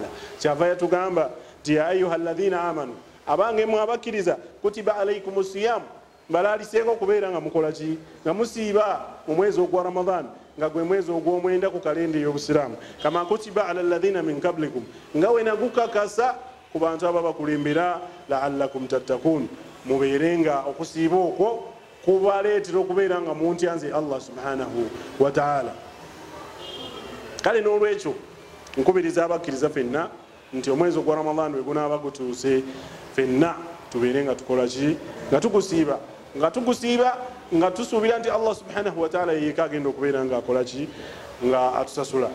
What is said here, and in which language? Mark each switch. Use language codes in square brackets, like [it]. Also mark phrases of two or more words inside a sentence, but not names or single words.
[lg] Kyava yatugamba nti [ar] يا أيها الذين آمنوا, [lg] abange mwe abakkiriza, [ar] كتب عليكم الصيام, [lg] balaliseeko kubeera nga mukola ki, nga musiiba mu mwezi ogwa Ramadan nga gwe mwezi ogw'omwenda ku kalenda ey'obusiraamu, [ar] كما كتب على الذين من قبلكم, [lg] nga we nagukakasa ku bantu aba bakulembera, [ar] لعلكم تتقون, [lg] mubeere nga okusiiba okwo kubaleetera okubeera nga muntya nze Allah subhanahu wa ta'ala. Kale n'olwekyo nkubiriza abakkiriza ffenna nti omwezi ogwa Ramadan bwe gunaaba gutuuse, ffenna tubeere nga tukola ki, nga tugusiiba, nga tusuubira nti [ar] الله سبحانه وتعالى [lg] yeka agenda okubeera nga akola ki, nga atusasula.